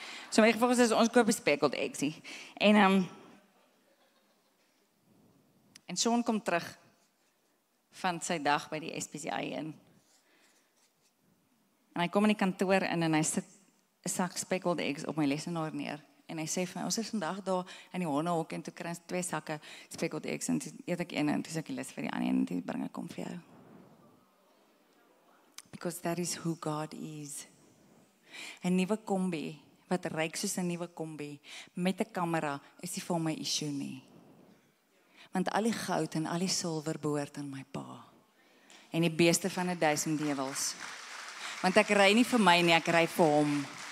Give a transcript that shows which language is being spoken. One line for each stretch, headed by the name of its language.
Afrikaans: So met die gevolg is ons koop die Speckled Eggs nie. En Sean kom terug van sy dag by die SPCA in. En hy kom in die kantoor in en hy sit 'n sak Speckled Eggs op my lesenaar neer. En hy sê vir my, ons is vandag daar in die hondehok en toe kry ons 2 sakke Speckled Eggs en toe eet ek een en toe sê ek lus vir die ander en toe bring ek hom vir jou.
English: Because that is who God is.
Afrikaans: 'n Nuwe kombi, wat ryk soos 'n nuwe kombi, met 'n kamera, is nie vir my issue nie. Want al die goud en al die silwer behoort aan my pa. En die beeste van 1000 dewels. Want ek ry nie vir my nie, ek ry vir hom.